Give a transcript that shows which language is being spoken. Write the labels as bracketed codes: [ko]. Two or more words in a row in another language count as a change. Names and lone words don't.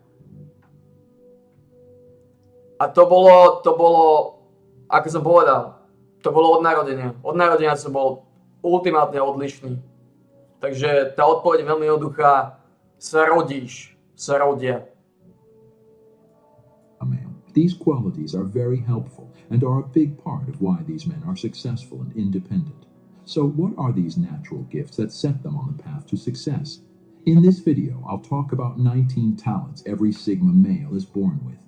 [sk] A to bolo, ako som povedal, to bolo od narodenia. Od narodenia som bol ultimátne odlišný. Takže tá odpoveď je veľmi jednoduchá. Sa rodia. [en] These qualities are very helpful and are a big part of why these men are successful and independent. So what are these natural gifts that set them on the path to success? In this video, I'll talk about 19 talents every Sigma male is born with.